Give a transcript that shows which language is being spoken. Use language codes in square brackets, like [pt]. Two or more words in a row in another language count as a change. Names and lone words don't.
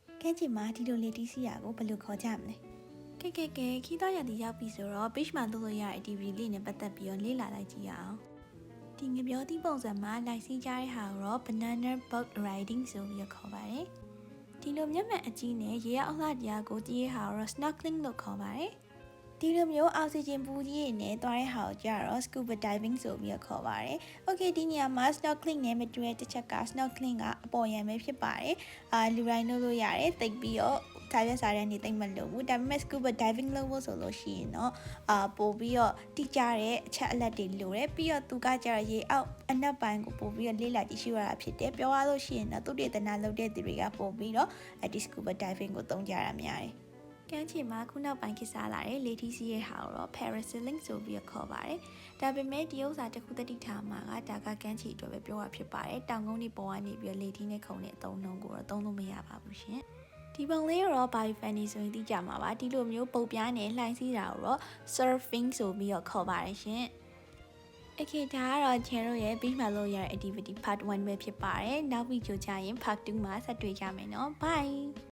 [my] ကဲချင်မှာဒီလိုလေတီးစီးရကိုဘယ်လိုခေါ်ကြမလဲကဲခီးတော့ရသည်ရောက်ပြီဆိုတော့ beach မှာလုပ်လို့ရတဲ့ activity လေးနဲ့ပတ်သက်ပြီးတော့လေ့လာလိုက်ကြည့်ရအောင်ဒီငပြောသည့်ပုံစံမှာလိုက်စီးကြတဲ့ဟာကိုတော့ [en] banana boat riding [my] ဆိုပြီးခေါ်ပါတယ်ဒီလိုမျက်မှန်အကြီးနဲ့ရေရအောက်လှတရားကိုကြည့်ရဟာကိုတော့ snorkeling လို့ခေါ်ပါတယ် ဒီလိုမျိုးအောက်ဆီဂျင်ပူကြီးနဲ့တွားတဲ့ဟာကိုကြတော့ [en] scuba diving [my] ဆိုပြီးခေါ်ပါတယ်။ Okay ဒီနေရာမှာ snorkeling နဲ့မတူတဲ့တစ်ချက်က snorkeling ကအပေါ်ယံပဲဖြစ်ပါတယ်။လူတိုင်းလုပ်လို့ရတယ်။တိတ်ပြီးတော့စားရစားတဲ့နေတိတ်မလို့ဘူး။ဒါပေမဲ့ [en] scuba diving [my] လုပ်ဖို့ဆိုလို့ရှိရင်တော့ပို့ပြီးတော့တိကျတဲ့အချက်အလက်တွေလိုတယ်။ပြီးတော့သူကကြတော့ရေအောက်အနက်ပိုင်းကိုပို့ပြီးတော့လေ့လာကြည့်ရှုရတာဖြစ်တယ်။ပြော ရလို့ရှိရင်တော့သူတေသနာလုပ်တဲ့သူတွေကပို့ပြီးတော့ဒီ [en] scuba diving [my] ကိုသုံးကြတာများတယ်။ကမ်းခြေမှာခုနောက်ပိုင်းခေတ်စားလာတဲ့လေ ထီးစီးရဲ့ဟာကိုတော့ parasailing ဆိုပြီးခေါ်ပါတယ်။ဒါပေမဲ့ဒီဥစ္စာတစ်ခုတတိထားမှာကဒါကကမ်းခြေအတွက်ပဲပြောတာဖြစ်ပါတယ်။တောင်ကုန်းတွေပေါ်ကနေပြီးလေထီးနဲ့ခုန်တဲ့အသုံးနှုန်းကိုတော့သုံးလို့မရပါဘူးရှင်။ဒီပုံလေးတော့ Biofanny ဆိုရင်သိကြမှာပါ။ဒီလိုမျိုးပုတ်ပြားနဲ့လှိုင်းစီးတာကိုတော့ surfing ဆိုပြီးခေါ်ပါတယ်ရှင်။ Okay ဒါကတော့ channel ရဲ့ beach မှာလုပ်ရတဲ့ [en] activity part [my] 1ပဲဖြစ်ပါတယ်။နောက်ဗီဒီယိုကြရင် part 2မှာဆက်တွေ့ကြမယ်နော်။ Bye